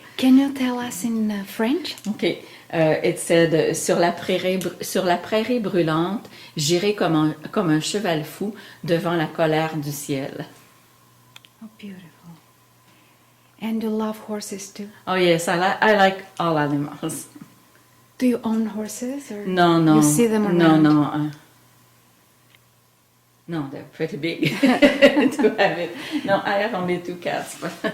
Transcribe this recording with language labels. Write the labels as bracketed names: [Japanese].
[English] Can you tell us in French? Okay, it said, [French] sur la prairie brûlante, j'irai comme un cheval fou devant la colère du ciel. [English] Oh, beautiful. And you love horses too? Oh yes, I like all animals. Do you own horses? Or No. You see them around? No. No, they're pretty big to have it. No, I have only 2 cats. But